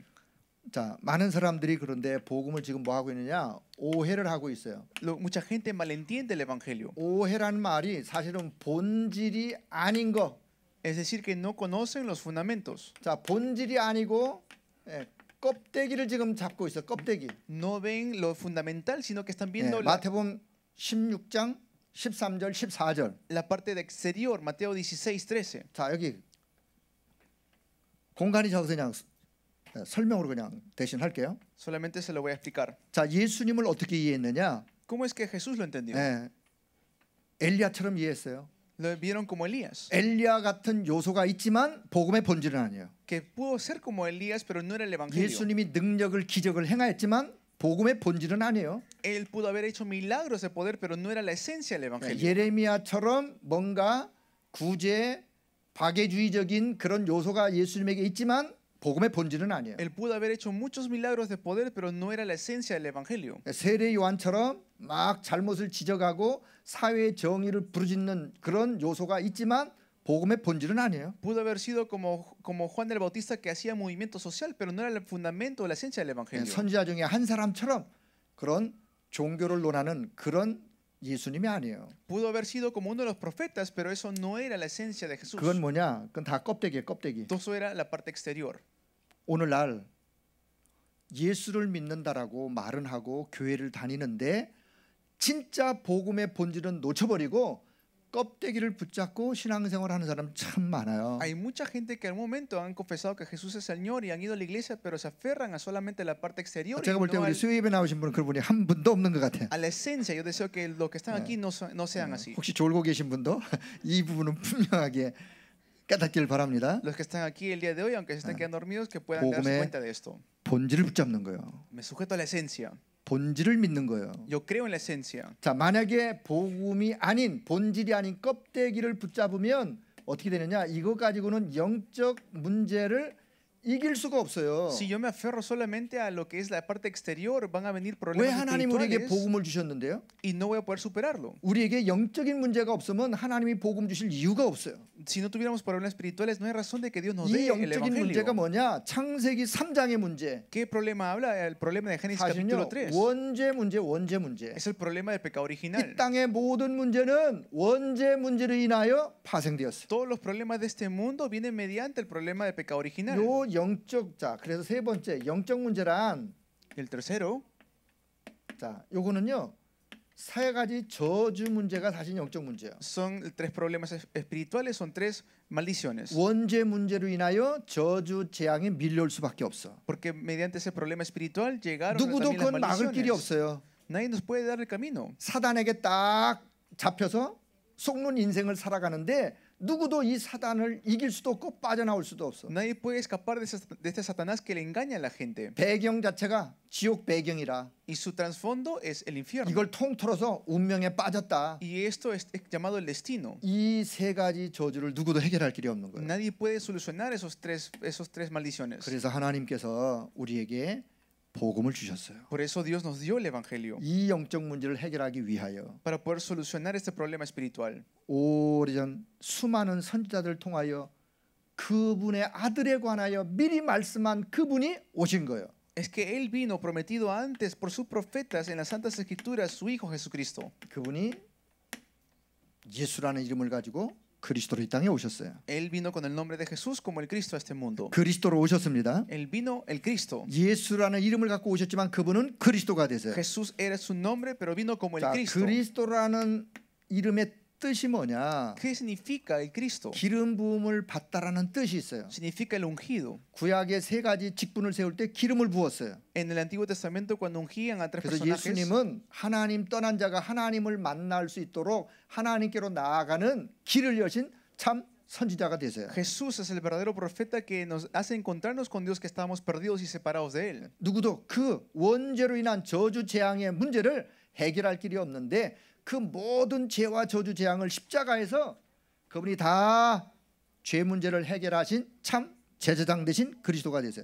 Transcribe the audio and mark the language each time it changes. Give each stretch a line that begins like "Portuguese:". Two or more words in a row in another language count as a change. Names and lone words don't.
Korean: 자, 많은 사람들이 그런데 복음을 지금 뭐 하고 있느냐? 오해를 하고 있어요.
Spanish: Mucha gente malentiende el evangelio.
Korean: 오해란 말이 사실은 본질이 아닌 거.
Spanish: Es decir, que no conocen los fundamentos.
Korean: 자, 본질이 아니고 껍데기를 지금 잡고 있어. 껍데기.
Spanish: No ven lo fundamental, sino que están viendo
Korean: 마태복음 16장 13절 14절.
Spanish: la parte de exterior, Mateo 16:13.
Korean: 자, 여기 공간이 적어서 그냥 설명으로 그냥 대신 할게요.
Spanish: Solamente se lo voy a explicar.
Korean: 자, 예수님을 어떻게 이해했느냐?
Spanish: ¿Cómo es que Jesús lo entendió?
Korean: 엘리야처럼 이해했어요.
Spanish: Lo vieron como Elías.
Korean: 엘리야 같은 요소가 있지만 복음의 본질은 아니에요.
Spanish: Que pudo ser como Elías, pero no era el evangelio.
Korean: 예수님이 능력을 기적을 행하였지만 복음의 본질은 아니에요.
Spanish: Él pudo haber hecho milagros de poder, pero no era la esencia del evangelio.
Korean: 예레미야처럼 뭔가 구제 박애주의적인 그런 요소가 예수님에게 있지만 복음의 본질은 아니에요.
Spanish: Él pudo haber hecho muchos milagros de poder, pero no era la esencia del evangelio.
Korean: 세례 요한처럼 막 잘못을 지적하고 사회의 정의를 부르짖는 그런 요소가 있지만 복음의 본질은 아니에요.
Spanish: Pudo haber sido como Juan el Bautista, que hacía movimiento social, pero no era el fundamento, la esencia del evangelio.
Korean: 선지자 중에 한 사람처럼 그런 종교를 논하는 그런 예수님이 아니에요.
Spanish: Pudo haber sido como uno de los profetas, pero eso no era la esencia de Jesús.
Korean: 그건 뭐냐? 그건 다 껍데기예요, 껍데기.
Spanish: Todo era la parte exterior.
Korean: 오늘날 예수를 믿는다라고 말은 하고 교회를 다니는데 진짜 복음의 본질은 놓쳐버리고 껍데기를 붙잡고 신앙생활하는 사람 참 많아요.
Spanish: Hay mucha gente que al momento han confesado que Jesús es el Señor y han ido a la iglesia, pero se aferran a solamente la parte exterior.
Korean: 제가 볼 때 우리 수요예배 나오신 분은 그런 분이 한 분도 없는 것 같아요.
Spanish: A la esencia, yo deseo que los que están aquí no sean así.
Korean: 혹시 졸고 계신 분도 이 부분은 분명하게 깨닫기를 바랍니다.
Spanish: Los que están aquí el día de hoy, aunque se estén quedando dormidos, que puedan darse cuenta de esto.
Korean: 본질을 붙잡는 거예요.
Spanish: Me sujeto a la esencia.
Korean: 본질을 믿는 거예요.
Spanish: Yo creo en la esencia.
Korean: 자, 만약에 복음이 아닌 본질이 아닌 껍데기를 붙잡으면 어떻게 되느냐? 이거 가지고는 영적 문제를 이길 수가 없어요.
Spanish: Si yo me aferro solamente a lo que es la parte exterior, van a venir
Korean: 왜
Spanish: problemas
Korean: 하나님 우리에게
Spanish: espirituales
Korean: 복음을 주셨는데요?
Spanish: y no voy a poder superarlo.
Korean: 우리에게 영적인 문제가 없으면 하나님이 복음 주실 이유가 없어요.
Spanish: Si no tuviéramos problemas espirituales, no hay razón de que Dios nos
Korean: 이
Spanish: dé el
Korean: 영적인 문제가
Spanish: evangelio.
Korean: 뭐냐? 창세기 3장의 문제.
Spanish: ¿Qué problema habla? El problema de Génesis capítulo
Korean: 사실은요,
Spanish: 3.
Korean: 원죄 문제.
Spanish: Es el problema del pecado original.
Korean: 이 땅의 모든 문제는 원죄 문제로 인하여 파생되었어요.
Spanish: Todos los problemas de este mundo vienen mediante el problema del pecado original.
Korean: 요 영적 자, 그래서 세 번째 영적 문제란
Spanish: El tercero,
Korean: 자, 요거는요. 세 가지 저주 문제가 사실 영적 문제예요.
Spanish: son tres problemas espirituales, son tres maldiciones.
Korean: 원죄 문제로 인하여 저주 재앙이 밀려올 수밖에 없어.
Spanish: Porque mediante ese problema espiritual llegaron
Korean: 누구도
Spanish: también las
Korean: 그건 막을 길이
Spanish: maldiciones.
Korean: 없어요.
Spanish: Nadie nos puede dar el camino.
Korean: 사단에게 딱 잡혀서 속는 인생을 살아가는데 누구도 이 사단을 이길 수도 없고 빠져나올 수도 없어.
Spanish: Nadie puede escapar de este Satanás que le engaña a la gente.
Korean: 배경 자체가 지옥 배경이라
Spanish: Y su trasfondo es el infierno.
Korean: 이걸 통틀어서 운명에 빠졌다.
Spanish: Y esto es llamado el destino.
Korean: 이 세 가지 저주를 누구도 해결할 길이 없는 거예요.
Spanish: Nadie puede solucionar esos tres maldiciones.
Korean: 그래서 하나님께서 우리에게 복음을 주셨어요.
Spanish: Por eso Dios nos dio el evangelio.
Korean: 이 영적 문제를 해결하기 위하여
Spanish: Para poder solucionar este problema espiritual.
Korean: 오래전 수많은 선지자들을 통하여 그분의 아들에 관하여 미리 말씀한 그분이 오신 거예요.
Spanish: Es que Él vino prometido antes por sus profetas en las Santas Escrituras, su Hijo Jesucristo.
Korean: 그분이 예수라는 이름을 가지고 그리스도로 이 땅에 오셨어요.
Spanish: Él vino con el nombre de Jesús como el Cristo a este mundo.
Korean: 그리스도로 오셨습니다.
Spanish: Él vino el Cristo.
Korean: 예수라는 이름을 갖고 오셨지만 그분은 그리스도가 되세요.
Spanish: Jesús era su nombre, pero vino como el
Korean: 자,
Spanish: Cristo.
Korean: 그리스도라는 이름의 뜻이 뭐냐?
Spanish: ¿Qué significa el Cristo?
Korean: 기름 부음을 받다라는 뜻이 있어요.
Spanish: Significa el ungido.
Korean: 구약의 세 가지 직분을 세울 때 기름을 부었어요.
Spanish: En el Antiguo Testamento, cuando ungían a tres
Korean: 그래서
Spanish: personajes,
Korean: 예수님은 하나님 떠난 자가 하나님을 만날 수 있도록 하나님께로 나아가는 길을 여신 참 선지자가 되세요.
Spanish: Jesús es el verdadero profeta que nos hace encontrarnos con Dios, que estábamos perdidos y separados de Él.
Korean: 누구도 그 원죄로 인한 저주 재앙의 문제를 해결할 길이 없는데 그 모든 죄와 저주 재앙을 십자가에서 그분이 다 죄 문제를 해결하신 참 제사장 되신 그리스도가 되세요.